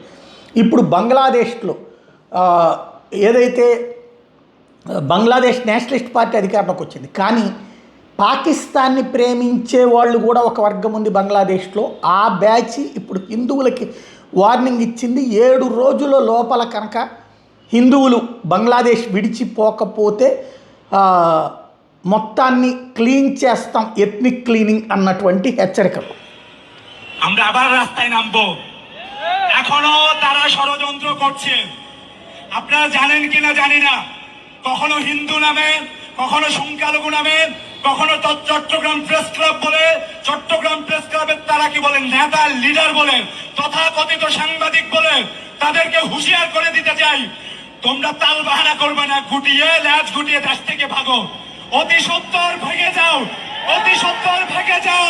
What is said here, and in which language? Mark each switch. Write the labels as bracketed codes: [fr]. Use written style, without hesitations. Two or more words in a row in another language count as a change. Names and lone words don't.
[te] ఇప్పుడు బంగ్లాదేశ్లో ఏదైతే బంగ్లాదేశ్ నేషనలిస్ట్ పార్టీ అధికారంలోకి వచ్చింది, కానీ పాకిస్తాన్ని ప్రేమించే వాళ్ళు కూడా ఒక వర్గం ఉంది బంగ్లాదేశ్లో. ఆ బ్యాచ్ ఇప్పుడు హిందువులకి వార్నింగ్ ఇచ్చింది. 7 రోజుల లోపల కనుక హిందువులు బంగ్లాదేశ్ విడిచిపోకపోతే మొత్తాన్ని క్లీన్ చేస్తాం, [en] ethnic cleaning [te] అన్నటువంటి హెచ్చరికలు. [bn] আমরা আবার রাস্তায় নামবো। এখনো তারা ষড়যন্ত্র করছে। আপনারা জানেন কিনা জানি না, কখনো হিন্দু নামে, কখনো সংখ্যালঘু নামে, কখনো চট্টগ্রাম প্রেস ক্লাব বলে, চট্টগ্রাম প্রেস ক্লাবের তারা কি বলেন, নেতা লিডার বলেন, তথাকথিত সাংবাদিক বলে, তাদেরকে হুঁশিয়ার করে দিতে চাই, তোমরা তাল বাহানা করবে না, গুটিয়ে ল্যাজ গুটিয়ে দেশ থেকে ভাগো, অতি সত্তর ভেঙে যাও, অতি সত্তর ভেঙে যাও।